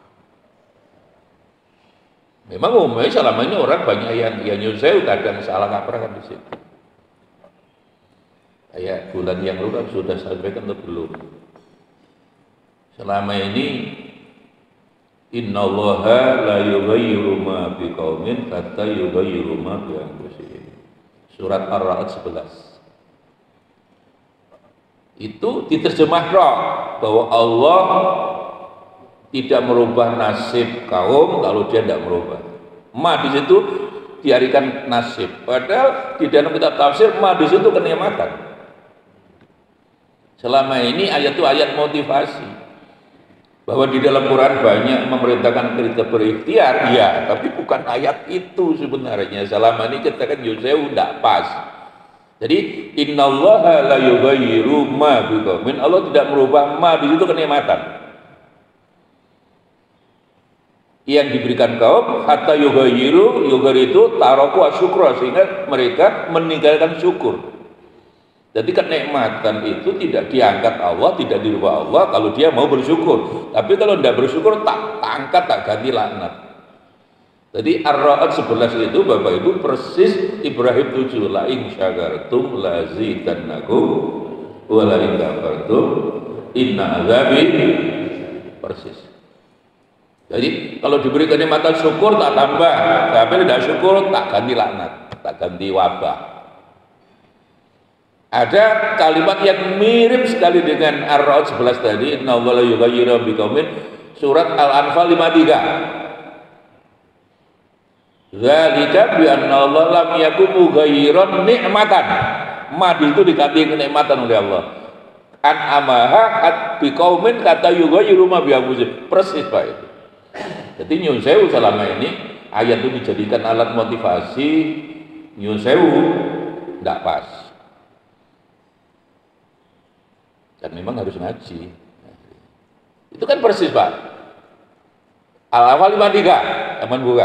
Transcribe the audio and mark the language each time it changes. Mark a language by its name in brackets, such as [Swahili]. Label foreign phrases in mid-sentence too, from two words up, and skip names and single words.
[Indonesian] Memang umumnya selama ini orang banyak yang nyusul kadang salah kaprah kan di situ. Kayak bulan yang lalu kan sudah sampaikan atau belum? Selama ini [Arabic] إن الله لا يغير ما بقوم حتى يغيروا ما بأنفسهم. [Indonesian] Surat Ar-Ra'd 11. Itu diterjemahkan bahwa Allah tidak merubah nasib kaum kalau dia tidak merubah. Ma di situ diartikan nasib. Padahal di dalam kitab tafsir ma di situ kenikmatan. Selama ini ayat itu ayat motivasi. Bahwa di dalam Quran banyak memerintahkan kita berikhtiar, ya, tapi bukan ayat itu sebenarnya. Selama ini kita kan Yusuf tidak pas. [Arabic] Jadi إن الله لا يغير ما بقوم, [Indonesian] Allah tidak merubah ma di situ kenikmatan. Yang diberikan kaum [Arabic] حتى يغيروا, [Indonesian] itu [Arabic] تركوا الشكر, [Indonesian] sehingga mereka meninggalkan syukur. Jadi kenikmatan itu tidak diangkat Allah, tidak dirubah Allah kalau dia mau bersyukur. Tapi kalau tidak bersyukur [Javanese] tak angkat, tak ganti [Indonesian] laknat. Jadi Ar-Ra'd 11 itu Bapak Ibu persis Ibrahim 7, [Arabic] لئن شكرتم لأزيدنكم ولئن كفرتم إن عذابي, [Indonesian] persis. Jadi kalau diberi kenikmatan syukur [Javanese] tak tambah, [Indonesian] tapi tidak syukur [Javanese] tak ganti [Indonesian] laknat, [Javanese] tak ganti [Indonesian] wabah. Ada kalimat yang mirip sekali dengan Ar-Ra'd 11 tadi, [Arabic] إن الله لا يغير بقوم, [Indonesian] surat Al-Anfal 53. [Arabic] ذلك بأن الله لم يك مغيرا نعمة. [Indonesian] Mad itu diganti kenikmatan oleh Allah. [Arabic] أنعمها بقوم حتى يغيروا ما بأنفسهم. [Indonesian] Persis Pak itu. Jadi [Javanese] nyun sewu [Indonesian] selama ini ayat itu dijadikan alat motivasi, [Javanese] nyun sewu [Indonesian] enggak pas. Dan memang harus ngaji. Itu kan persis Pak. Al-Anfal 53, aman buka.